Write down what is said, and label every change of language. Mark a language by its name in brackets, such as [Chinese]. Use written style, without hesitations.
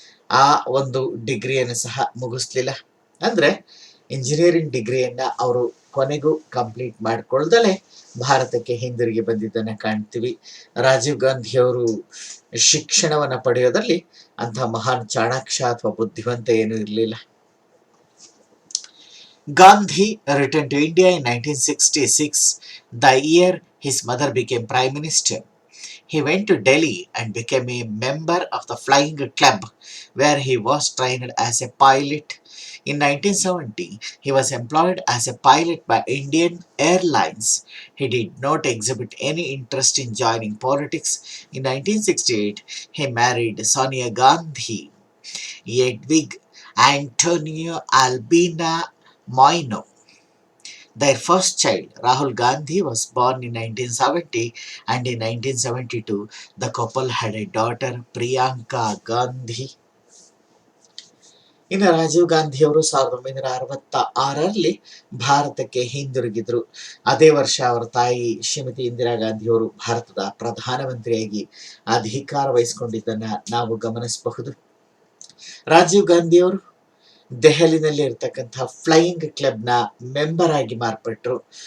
[Kannada] ಆ ಒಂದು ಡಿಗ್ರಿಯನ್ನು ಸಹ ಮುಗಿಸ್ಲಿಲ್ಲ. ಅಂದರೆ ಇಂಜಿನಿಯರಿಂಗ್ ಡಿಗ್ರಿಯನ್ನು ಅವರು ಕೊನೆಗೂ ಕಂಪ್ಲೀಟ್ ಮಾಡಿಕೊಳ್ದಲೇ ಭಾರತಕ್ಕೆ ಹಿಂದಿರುಗಿ ಬಂದಿದ್ದನ್ನು ಕಾಣ್ತೀವಿ. ರಾಜೀವ್ ಗಾಂಧಿಯವರು ಶಿಕ್ಷಣವನ್ನು ಪಡೆಯೋದ್ರಲ್ಲಿ ಅಂತಹ ಮಹಾನ್ ಚಾಣಾಕ್ಷ ಅಥವಾ ಬುದ್ಧಿವಂತ ಏನೂ ಇರಲಿಲ್ಲ. [English] Gandhi returned to India in 1966, the year his mother became Prime Minister. He went to Delhi and became a member of the Flying Club, where he was trained as a pilot. In 1970, he was employed as a pilot by Indian Airlines. He did not exhibit any interest in joining politics. In 1968, he married Sonia Gandhi, Hedwig Antonio Albina Moino. Their first child, Rahul Gandhi, was born in 1970, and in 1972, the couple had a daughter, Priyanka Gandhi. [Kannada] ಇನ್ನು ರಾಜೀವ್ ಗಾಂಧಿಯವರು 1966ರಲ್ಲಿ ಭಾರತಕ್ಕೆ ಹಿಂದಿರುಗಿದ್ರು. ಅದೇ ವರ್ಷ ಅವರ ತಾಯಿ ಶ್ರೀಮತಿ ಇಂದಿರಾ ಗಾಂಧಿಯವರು ಭಾರತದ ಪ್ರಧಾನಮಂತ್ರಿಯಾಗಿ ಅಧಿಕಾರ ವಹಿಸಿಕೊಂಡಿದ್ದನ್ನ ನಾವು ಗಮನಿಸಬಹುದು. ರಾಜೀವ್ ಗಾಂಧಿಯವರು ದೆಹಲಿನಲ್ಲಿ ಇರತಕ್ಕಂತಹ ಫ್ಲೈಯಿಂಗ್ ಕ್ಲಬ್ನ ಮೆಂಬರ್ ಆಗಿ ಮಾರ್ಪಟ್ಟರು.